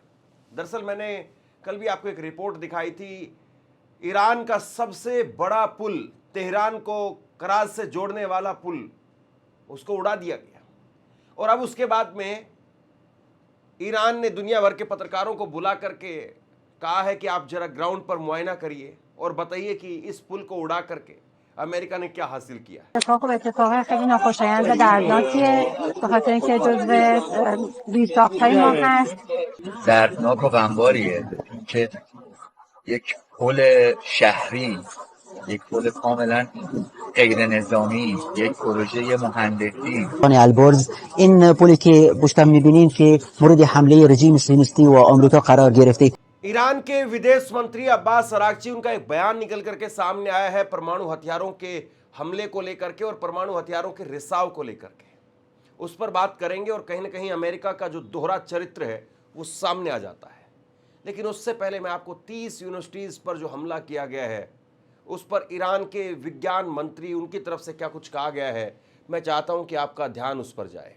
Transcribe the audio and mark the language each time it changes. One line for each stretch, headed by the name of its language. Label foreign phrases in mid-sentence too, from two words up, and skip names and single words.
Hindi: दरअसल मैंने कल भी आपको एक रिपोर्ट दिखाई थी, ईरान का सबसे बड़ा पुल, तेहरान को कराज से जोड़ने वाला पुल, उसको उड़ा दिया गया। और अब उसके बाद में ईरान ने दुनिया भर के पत्रकारों को बुला करके कहा है कि आप जरा ग्राउंड पर मुआयना करिए और बताइए कि इस पुल को उड़ा करके अमेरिका ने क्या हासिल किया है।
Persian: اتفاق خیلی ناخوشایند و دردناکیه به خاطر اینکه جزو زیرساخت‌های ما هست. دردناک و غمباریه که یک پل شهری، یک پل کاملا غیر نظامی، یک پروژه مهندسی البرز این پلی که پشتم می‌بینین که مورد حمله رژیم صهیونیستی و آمریکا قرار گرفته.
Hindi: ईरान के विदेश मंत्री अब्बास अरागची, उनका एक बयान निकल करके सामने आया है परमाणु हथियारों के हमले को लेकर के और परमाणु हथियारों के रिसाव को लेकर के। उस पर बात करेंगे और कहीं ना कहीं अमेरिका का जो दोहरा चरित्र है वो सामने आ जाता है। लेकिन उससे पहले मैं आपको 30 यूनिवर्सिटीज पर जो हमला किया गया है उस पर ईरान के विज्ञान मंत्री, उनकी तरफ से क्या कुछ कहा गया है, मैं चाहता हूं कि आपका ध्यान उस पर जाए।